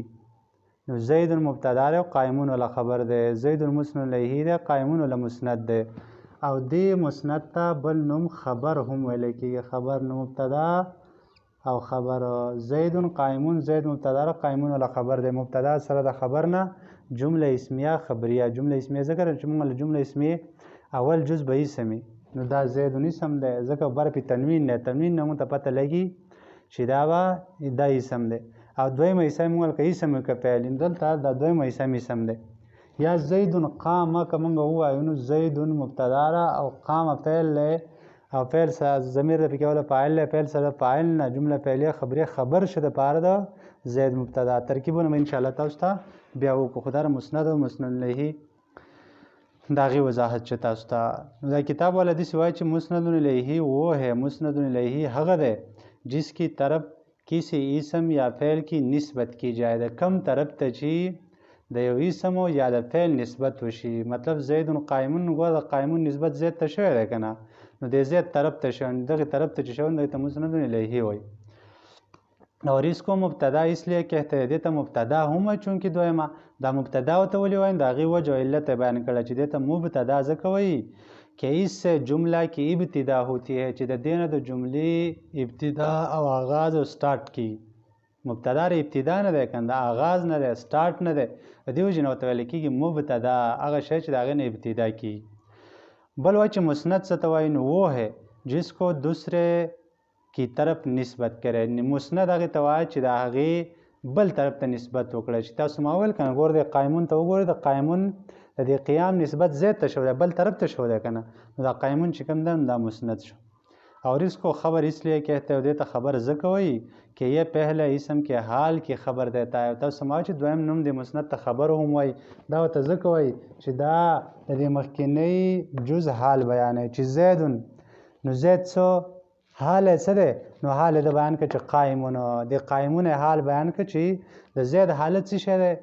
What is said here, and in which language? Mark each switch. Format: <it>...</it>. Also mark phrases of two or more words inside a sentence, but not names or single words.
<ps>نو زید مبتدا دی او قائمون ولا خبر دی، زید مسند الیه دی، قائمون ولا مسند دی. او دې مسند ته بل نوم خبر هم ویلی کېږي. خبر نو مبتدا او خبر. زید قائمون، زید مبتدا دی، قائمون ولا خبر دی. مبتدا سره د خبر نه جمله اسمیه خبریه. جمله اسمیه ځکه چې موږ له جمله اسمیه اول جز به اسم وي، نو دا زید اسم دی ځکه بر پې تنوین دی. تنوین نه موږ ته پته لګي چې دا اسم دی. او دویمه اسم موږ که اسم وي که فعل، دلته دا دویمه اسم دی. یا زید قامه که موږ ووایو نو زید مبتدا ده او قامه فعل دی، او فعل سره ضمیر د پکې وله فاعل دی، فعل سره فاعل نه جمله فعلیه خبریه خبر شه دپاره د زید مبتدا. ترکیبونه به انشاءالله تاسو ته بیا وکړو، خو دا مسند او مسند الیه د هغې وضاحت چې تاسو ته. نو دا کتاب والا داسې وایي چې مسند الیه</ps> <ur>وہ ہے،</ur> <ps>مسند الیه هغه دی</ps> <ur>جس کی طرف کسی اسم یا فعل کی نسبت کی جائے.</ur> <ps>د کم طرف ته چې د یو اسم یا د فعل نسبت وشي. مطلب زید قائمون، ګوره د قائمون نسبت زید ته شوی دی که نه، نو د زید طرف ته شوی، دغې طرف ته چې شوی دغې ته مسند الیه وایي.</ps> <ur>اور اس کو مبتدا اس لیے کہتے ہیں،</ur> <ps>دې ته مبتدا هم وایي چونکې دویمه. دا مبتدا ورته ولې وایي؟ د هغې وجه او علت یې بیان کړه چې دې ته مبتدا ځکه وایي</ps> <ur>کہ اس سے جمله کی ابتدا ہوتی ہے،</ur> <ps>چې د دې نه د جملې ابتدا او آغاز او سٹارټ کی. مبتدا ر ابتدا نه دی کنه، آغاز نه دی، سٹارټ نه دی. د دې وجې نه ورته ویل کېږي مبتدا، هغه شی چې د هغې نه ابتدا کېږي. بل وایي چې مسند څه ته وایي؟</ps> <ur>نو وہ ہے جس کو دوسرے کی طرف نسبت کرے.</ur> <ps>مسند هغې ته وایي چې د هغې بل طرف ته نسبت وکړی. چې تاسو ما ویل که نه، ګوره د قائمون ته وګورئ، د قائمون د دې قیام نسبت زید ته شو دی، بل طرف ته شو دی که نه، نو دا قائمون چې کوم دی دا مسند شو.</ps> <ur>اور اس کو خبر اس لیے کہتے ہیں،</ur> <ps>دې ته خبر ځکه وایي</ps> <ur>کہ یہ پہلے اسم کے حال کی خبر دیتا ہے.</ur> <ps>تاسو ما چې دویم نوم د مسند ته خبر هم وایي، دا ورته ځکه وایي چې دا د دې مخکینی جز حال بیانوي چې زیدون، نو زید څه حال یې څه دی؟ نو حال یې د بیان کړه چې قایمونه د قایمونه حال بیان کړه چې د زید حالت څه شی دی؟</ps>